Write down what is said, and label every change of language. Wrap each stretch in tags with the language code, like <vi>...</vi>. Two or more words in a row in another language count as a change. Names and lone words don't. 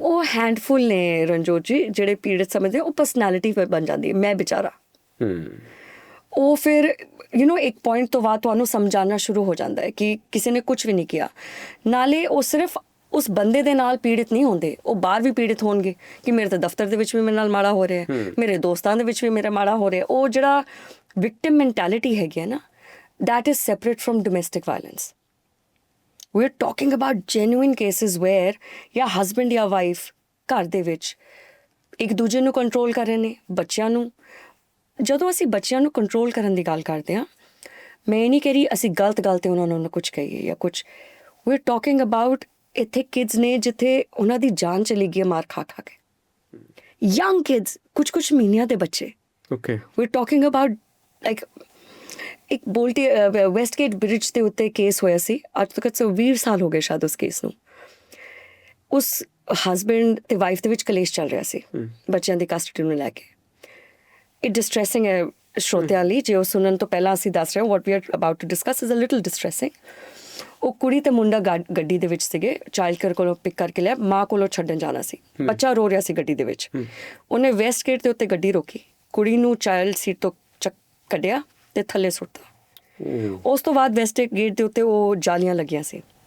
<pa>ਉਹ ਹੈਂਡਫੁਲ ਨੇ ਰਣਜੋਤ ਜੀ ਜਿਹੜੇ ਪੀੜਤ ਸਮਝਦੇ ਉਹ ਪਰਸਨੈਲਿਟੀ ਬਣ ਜਾਂਦੀ ਹੈ ਮੈਂ ਵਿਚਾਰਾ ਉਹ ਫਿਰ ਇੱਕ ਪੁਆਇੰਟ ਤੋਂ ਬਾਅਦ ਤੁਹਾਨੂੰ ਸਮਝਾਉਣਾ ਸ਼ੁਰੂ ਹੋ ਜਾਂਦਾ ਹੈ ਕਿ ਕਿਸੇ ਨੇ ਕੁਝ ਵੀ ਨਹੀਂ ਕੀਤਾ ਨਾਲੇ ਉਹ ਸਿਰਫ ਉਸ ਬੰਦੇ ਦੇ ਨਾਲ ਪੀੜਿਤ ਨਹੀਂ ਹੁੰਦੇ ਉਹ ਬਾਹਰ ਵੀ ਪੀੜਿਤ ਹੋਣਗੇ ਕਿ ਮੇਰੇ ਤਾਂ ਦਫ਼ਤਰ ਦੇ ਵਿੱਚ ਵੀ ਮੇਰੇ ਨਾਲ ਮਾੜਾ ਹੋ ਰਿਹਾ ਹੈ ਮੇਰੇ ਦੋਸਤਾਂ ਦੇ ਵਿੱਚ ਵੀ ਮੇਰਾ ਮਾੜਾ ਹੋ ਰਿਹਾ ਉਹ ਜਿਹੜਾ</pa> <en>victim mentality</en> <pa>ਹੈਗੀ ਹੈ ਨਾ</pa> <en>that is separate from domestic violence. We're talking about genuine cases where</en> <pa>या husband या wife ਘਰ ਦੇ ਵਿੱਚ ਇੱਕ ਦੂਜੇ ਨੂੰ ਕੰਟਰੋਲ ਕਰ ਰਹੇ ਨੇ ਬੱਚਿਆਂ ਨੂੰ ਜਦੋਂ ਅਸੀਂ ਬੱਚਿਆਂ ਨੂੰ ਕੰਟਰੋਲ ਕਰਨ ਦੀ ਗੱਲ ਕਰਦੇ ਹਾਂ ਮੈਂ ਇਹ ਨਹੀਂ ਕਹਿ ਰਹੀ ਅਸੀਂ ਗਲਤ ਗੱਲ ਤੇ ਉਹਨਾਂ ਨੂੰ ਕੁਝ ਕਹੀਏ ਜਾਂ ਕੁਝ</pa> <en>we're talking about</en> <pa>ਇੱਥੇ ਕਿਡਸ ਨੇ ਜਿੱਥੇ ਉਹਨਾਂ ਦੀ ਜਾਨ ਚਲੀ ਗਈ ਮਾਰ ਖਾ ਕੇ</pa> <en>young kids</en> <pa>ਕੁਝ ਮਹੀਨਿਆਂ ਦੇ ਬੱਚੇ</pa> <en>okay we're talking about like</en> <pa>ਇੱਕ ਬੋਲਟੀ ਵੈਸਟਗੇਟ ਬ੍ਰਿਜ ਦੇ ਉੱਤੇ ਕੇਸ ਹੋਇਆ ਸੀ ਅੱਜ ਤੱਕ 20 ਸਾਲ ਹੋ ਗਏ ਸ਼ਾਇਦ ਉਸ ਕੇਸ ਨੂੰ ਉਸ ਹਸਬੈਂਡ ਤੇ ਵਾਈਫ ਦੇ ਵਿੱਚ ਕਲੇਸ਼ ਚੱਲ ਰਿਹਾ ਸੀ ਬੱਚਿਆਂ ਦੀ ਕਸਟਡੀ ਨੂੰ ਲੈ ਕੇ</pa> <en>it distressing</en> <pa>ਹੈ ਸ਼ਰੋਤਿਆਂ ਲਈ ਜੇ ਉਹ ਸੁਣਨ ਤੋਂ ਪਹਿਲਾਂ ਅਸੀਂ ਦੱਸ ਰਹੇ ਹਾਂ</pa> <en>what we are about to discuss is a little distressing</en> <pa>ਉਹ ਕੁੜੀ ਤੇ ਮੁੰਡਾ ਗੱਡੀ ਦੇ ਵਿੱਚ ਸੀਗੇ</pa> <en>child care</en> <pa>ਕੋਲੋਂ ਪਿਕ ਕਰਕੇ ਲਿਆ ਮਾਂ ਕੋਲੋਂ ਛੱਡਣ ਜਾਣਾ ਸੀ ਬੱਚਾ ਰੋ ਰਿਹਾ ਸੀ ਗੱਡੀ ਦੇ ਵਿੱਚ ਉਹਨੇ ਵੈਸਟਗੇਟ ਦੇ ਉੱਤੇ ਗੱਡੀ ਰੋਕੀ ਕੁੜੀ ਨੂੰ</pa> <en>child seat</en> <pa>ਤੋਂ ਕੱਢਿਆ ਤੇ ਥੱਲੇ ਸੁੱਟਤਾ ਉਸ ਤੋਂ ਬਾਅਦ ਵੈਸਟਗੇਟ ਦੇ ਉੱਤੇ ਉਹ ਜਾਲੀਆਂ ਲੱਗੀਆਂ ਸੀ</pa>